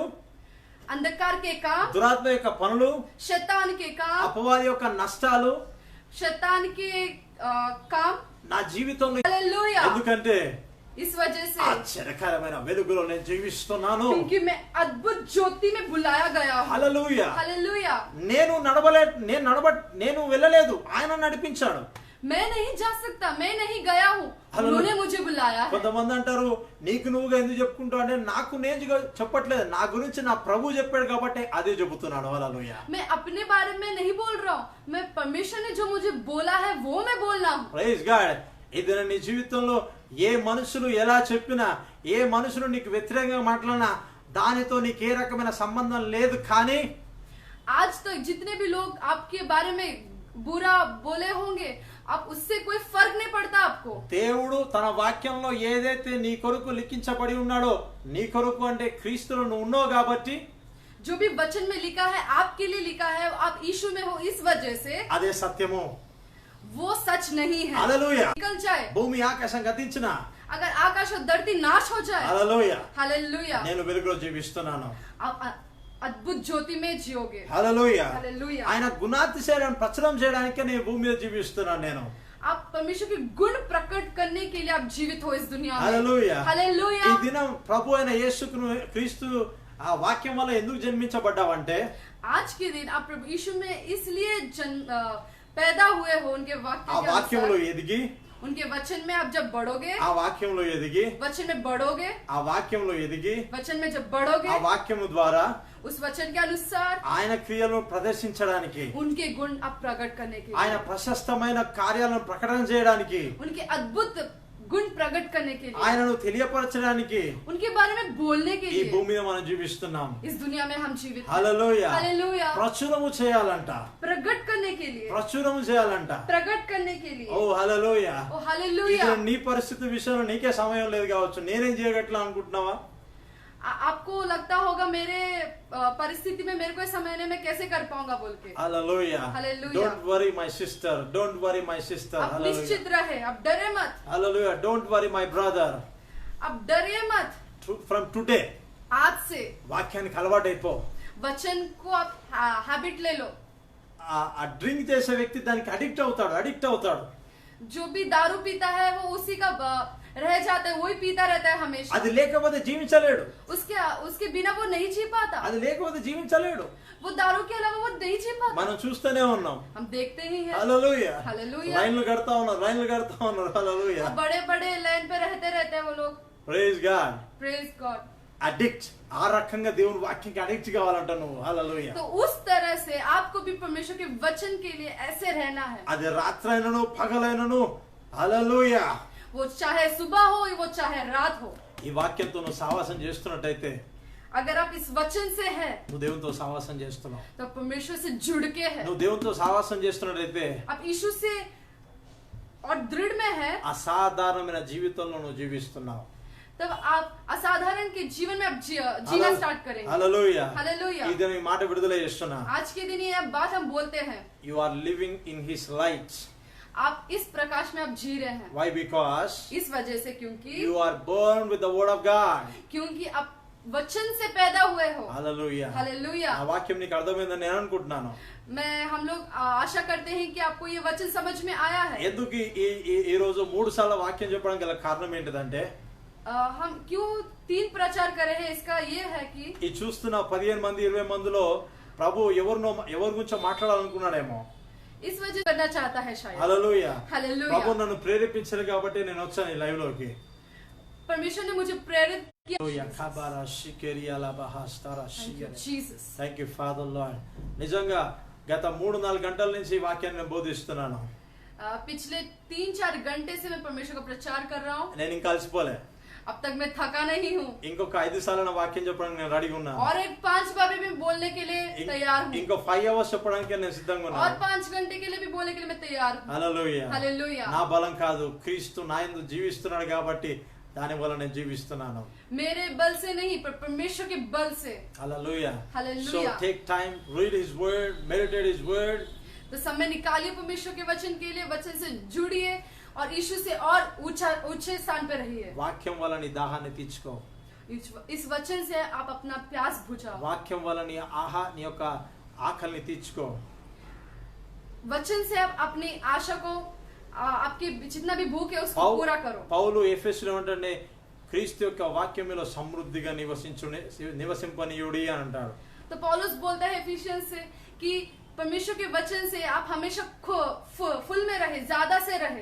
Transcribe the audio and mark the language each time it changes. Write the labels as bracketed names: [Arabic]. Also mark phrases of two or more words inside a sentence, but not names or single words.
[Hindi] अंधकार के काम, [Telugu] దురాత్మ యొక్క పనులు, [Hindi] शैतान के काम, [Telugu] అపవాది యొక్క నష్టాలు [Hindi] शैतान के काम, [Telugu] నా జీవితంలో, [Hindi] हालेलुया, [Telugu] ఎందుకంటే [Hindi] इस वजह से [Telugu] ఆశ్చర్యకరమైన వెలుగులో నేను జీవిస్తున్నాను. [Hindi] क्योंकि मैं अद्भुत ज्योति में बुलाया गया हूँ। [Telugu] హల్లెలూయా. [Hindi] हालेलुया। [Telugu] నేను వెళ్ళలేదు, ఆయన నడిపించాడు. [Hindi] मैं नहीं जा सकता, मैं नहीं गया हूँ, उन्होंने मुझे बुलाया है। [Telugu] కొంతమంది అంటారు, నీకు నువ్వుగా ఎందుకు చెప్పుకుంటావు అంటే, నాకు నేను చెప్పట్లేదు, నా గురించి నా ప్రభు చెప్పాడు కాబట్టి అదే చెబుతున్నాడు. హల్లెలూయా. [Hindi] मैं अपने बारे में नहीं बोल रहा हूँ, मैं परमेश्वर ने जो मुझे बोला है वो मैं बोल रहा हूँ। [English] Praise God. [Telugu] ఏదైనా నీ జీవితంలో ఏ మనుషులు ఎలా చెప్పినా, ఏ మనుషులు నీకు వ్యతిరేకంగా మాట్లాడినా దానితో నీకు ఏ రకమైన సంబంధం లేదు. కానీ [Hindi] आज तक जितने भी लोग आपके बारे में बुरा बोले होंगे, आप उससे कोई फर्क नहीं पड़ता आपको। [Telugu] దేవుడు తన వాక్యంలో ఏదైతే నీ కొరకు లిఖించబడి ఉన్నాడో, నీ కొరకు అంటే క్రీస్తులో నువ్వు ఉన్నావు కాబట్టి, [Hindi] जो भी वचन में लिखा है आपके लिए लिखा है, आप यीशु में हो, इस वजह से [Telugu] అదే సత్యము. [Hindi] वो सच नहीं है। [Telugu] హల్లెలూయా. [Hindi] निकल जाए, [Telugu] భూమి ఆకాశం గతించినా, [Hindi] अगर आकाश और धरती नाश हो जाए, [Telugu] హల్లెలూయా, [Hindi] हालेलुया, [Telugu] నేను వెలుగులో జీవిస్తున్నాను. [Hindi] आप अद्भुत ज्योति में जियोगे। [Telugu] హల్లెలూయా. [Hindi] हालेलुया, [Telugu] ఆయన గుణాతిశయాలను ప్రచురం చేయడానికే నేను భూమి మీద జీవిస్తున్నాను నేను. [Hindi] आप परमेश्वर के गुण प्रकट करने के लिए आप जीवित हो इस दुनिया में। [Telugu] హల్లెలూయా. [Hindi] हालेलुया, [Telugu] ఈ దినం ప్రభు అయిన యేసును క్రీస్తు ఆ వాక్యం వల్ల ఎందుకు జన్మించబడ్డావంటే, [Hindi] आज के दिन आप प्रभु यीशु में इसलिए पैदा हुए हो, उनके वाक्य [Telugu] ఆ [Hindi] के [Telugu] వాక్యంలో [Hindi] अनुसार, [Telugu] ఎదిగి, [Hindi] उनके वचन में आप जब बढ़ोगे, [Telugu] ఆ వాక్యంలో ఎదిగి, [Hindi] वचन में बढ़ोगे, [Telugu] ఆ వాక్యంలో ఎదిగి, [Hindi] वचन में जब बढ़ोगे, [Telugu] ఆ వాక్యము ద్వారా [Hindi] उस वचन के अनुसार [Telugu] ఆయన క్రియలను ప్రదర్శించడానికి, [Hindi] उनके गुण आप प्रकट करने के [Telugu] ఆయన [Hindi] लिए, [Telugu] ప్రశస్తమైన కార్యాలను ప్రకటన చేయడానికి, [Hindi] उनके अद्भुत गुण प्रकट करने के लिए, [Telugu] ఆయనను తెలియపరచడానికి [Hindi] उनके बारे में बोलने के [Telugu] ఈ [Hindi] लिए [Telugu] భూమి మీద మనం జీవిస్తున్నాం. [Hindi] इस दुनिया में हम जीवित हैं। [Telugu] హల్లెలూయా. [Hindi] हालेलुया, [Telugu] ప్రచురము చేయాలంట, [Hindi] प्रकट करने के लिए, [Telugu] ప్రచురము చేయాలంట. [Hindi] प्रकट करने के लिए। [Telugu] ఓ హల్లెలూయా. [Hindi] ओ हालेलुया, [Telugu] ఇది నీ పరిస్థితి విషయంలో నీకే సమయం లేదు కావచ్చు, నేనేం చేయగట్లా అనుకుంటున్నావా? [Hindi] आपको लगता होगा मेरे परिस्थिति में मेरे को समझने में कैसे कर पाऊंगा बोल के। [Telugu] హల్లెలూయా. [English] Hallelujah. Don't worry my sister, don't worry my sister. [Hindi] आप निश्चित रहे, आप डरे मत, [English] Hallelujah. Don't worry my brother. [Hindi] आप डरिए मत। [English] From today [Hindi] आज से [Telugu] వాక్యానికి అలవాటైపో. [Hindi] वचन को आप हैबिट ले लो। [Telugu] ఆ డ్రింక్ చేసే వ్యక్తి దానికి అడిక్ట్ అవుతాడు. [Hindi] जो भी दारू पीता है वो उसी का रह जाता है, वही पीता रहता है हमेशा। [Telugu] అది లేకపోతే జీవించలేడు. [Hindi] उसके बिना वो नहीं जी पाता, [Telugu] అది లేకపోతే జీవించలేడు. [Hindi] वो दारू के अलावा वो नहीं जी पाता। [Telugu] మనం చూస్తూనే ఉన్నాం. [Hindi] हम देखते ही हैं। [Telugu] హల్లెలూయా. [Hindi] हालेलुया, [Telugu] లైన్లు కడతా ఉన్నారు. హల్లెలూయా. [Hindi] वो बड़े बड़े लाइन पे रहते हैं वो लोग। [English] Praise God. Praise God. [Telugu] అడిక్ట్, ఆ రకంగా దేవుని వాక్యానికి అడిక్ట్ కావాలంట నువ్వు. హల్లెలూయా. [Hindi] तो उस तरह से आपको भी परमेश्वर के वचन के लिए ऐसे रहना है। [Telugu] అది రాత్రైనను పగలైనను. హల్లెలూయా. [Hindi] वो चाहे सुबह हो वो चाहे रात हो, [Telugu] ఈ వాక్యంతో నువ్వు సావాసం చేస్తున్నట్టయితే [Hindi] अगर आप इस वचन से है [Telugu] నువ్వు దేవునితో సావాసం చేస్తున్నావు. [Hindi] तो परमेश्वर से जुड़ के है। [Telugu] నువ్వు దేవునితో సావాసం చేస్తున్నట్టయితే [Hindi] आप यीशु से और दृढ़ में है, [Telugu] అసాధారణమైన జీవితంలో నువ్వు జీవిస్తున్నావు. [Hindi] तब आप असाधारण के जीवन में आप जीना स्टार्ट करेंगे। [Telugu] హల్లెలూయా. [Hindi] हालेलुया, [Telugu] ఈ దినం ఈ మాట విడుదల చేస్తున్నా. [Hindi] आज के दिन ये बात हम बोलते हैं, [English] You are living in his light. [Hindi] आप इस प्रकाश में आप जी रहे हैं। [English] Why? Because [Hindi] इस वजह से क्योंकि [English] You are born with the word of God. [Hindi] आप वचन से पैदा हुए हो। [Telugu] హల్లెలూయా. [Hindi] हालेलुया, [Telugu] ఆ వాక్యం నీకు అర్థమైందని నేను అనుకుంటున్నాను. [Hindi] हम लोग आशा करते हैं कि आपको ये वचन समझ में आया है। [Telugu] ఎందుకు ఈ రోజు 3 సార్లు వాక్యం చెప్పడానికి గల కారణం ఏంటిదంటే, [Hindi] हम क्यों 3 प्रचार कर रहे हैं, इसका ये है कि [Telugu] ఈ చూస్తున్న 15 మంది 20 మందిలో ప్రభు ఎవరి గురించో మాట్లాడాలనుకున్నాడేమో. [Hindi] इस वजह करना चाहता है शायद। [Telugu] హల్లెలూయా. [Hindi] हालेलुया, [Telugu] ప్రభు నన్ను ప్రేరేపించారు కాబట్టి నేను వచ్చాను ఈ లైవ్ లోకి. [Hindi] परमेश्वर ने मुझे प्रेरित किया। जीसस, [English] Thank you Father Lord. [Telugu] నిజంగా గత 3-4 గంటల నుంచి ఈ వాక్యాన్ని నేను బోధిస్తున్నాను. [Hindi] पिछले 3-4 घंटे से मैं परमेश्वर का प्रचार कर रहा हूँ। [Telugu] నేను ఇంకా అలసిపోలే. [Hindi] अब तक मैं थका नहीं हूँ, [Telugu] ఇంకొక 5 సార్లు నా వాక్యం చెప్పడానికి నేను రెడీగా ఉన్నాను. [Hindi] और एक 5 बार भी बोलने के लिए तैयार हूँ, [Telugu] ఇంకో 5 అవర్స్ చెప్పడానికి నేను సిద్ధంగా [Hindi] और [Telugu] ఉన్నాను. [Hindi] 5 घंटे के लिए भी बोलने के लिए मैं तैयार हूँ। [Telugu] హల్లెలూయా. [Hindi] हालेलुया, [Telugu] నా బలం కాదు, క్రీస్తు నా యందు జీవిస్తున్నాడు కాబట్టి దాని వల్ల నేను జీవిస్తున్నాను. [Hindi] मेरे बल से नहीं पर परमेश्वर के बल से। [Telugu] హల్లెలూయా. [English] Hallelujah. So take time, read his word, meditate his word. [Hindi] तो समय निकालिए परमेश्वर के वचन के लिए, वचन से जुड़िए और यीशु से और ऊंचे स्थान पे रहिए। [Telugu] వాక్యం వల్ల నీ దాహాన్ని తీర్చుకో. [Hindi] इस वचन से आप अपना प्यास बुझाओ। [Telugu] వాక్యం వల్ల నీ యొక్క ఆకలిని తీర్చుకో. [Hindi] वचन से आप अपनी आशा को, आपकी जितना भी भूख है उसको पूरा करो। [Telugu] పౌలు ఎఫెసులో అంటే క్రీస్తు యొక్క వాక్యములో సమృద్ధిగా నివసింపనీయుడి అని అంటాడు. [Hindi] तो पौलुस बोलता है एफिशियंस से कि परमेश्वर के वचन से आप हमेशा फुल में रहे, ज्यादा से रहे।